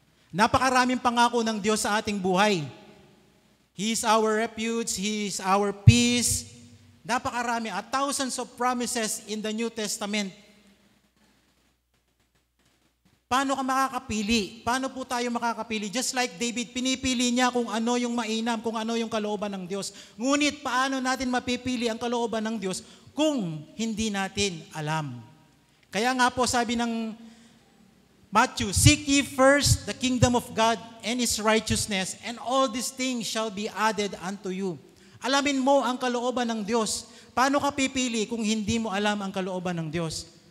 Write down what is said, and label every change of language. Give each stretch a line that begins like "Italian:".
Filipino: Napakaraming pangako ng Diyos sa ating buhay.
English: He is our refuge, He is our peace.
Filipino: Napakarami,
English: thousands of promises in the New Testament.
Filipino: Paano ka makakapili? Paano po tayo makakapili?
English: Just like David,
Filipino: pinipili niya kung ano yung mainam, kung ano yung kalooban ng Diyos. Ngunit paano natin mapipili ang kalooban ng Diyos kung hindi natin alam? Kaya nga po sabi ng
English: Matthew, seek ye first the kingdom of God and His righteousness, and all these things shall be added unto you.
Filipino: Alamin mo ang kalooban ng Diyos. Paano ka pipili kung hindi mo alam ang kalooban ng Diyos?